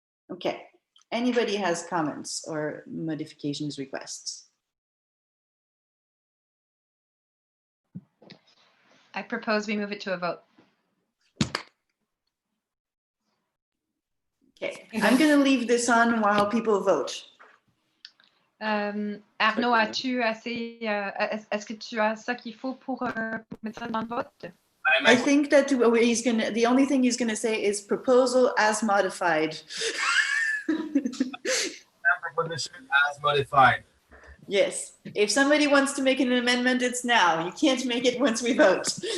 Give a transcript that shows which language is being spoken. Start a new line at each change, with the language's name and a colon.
English: Okay. Anybody has comments or modifications requests? I propose we move it to a vote. Okay, I'm going to leave this on while people vote.
French: Arnaud, as-tu assez, est-ce que tu as ça qu'il faut pour mettre ça dans le vote?
English: I think that the only thing he's going to say is proposal as modified. Proposition as modified. Yes. If somebody wants to make an amendment, it's now. You can't make it once we vote.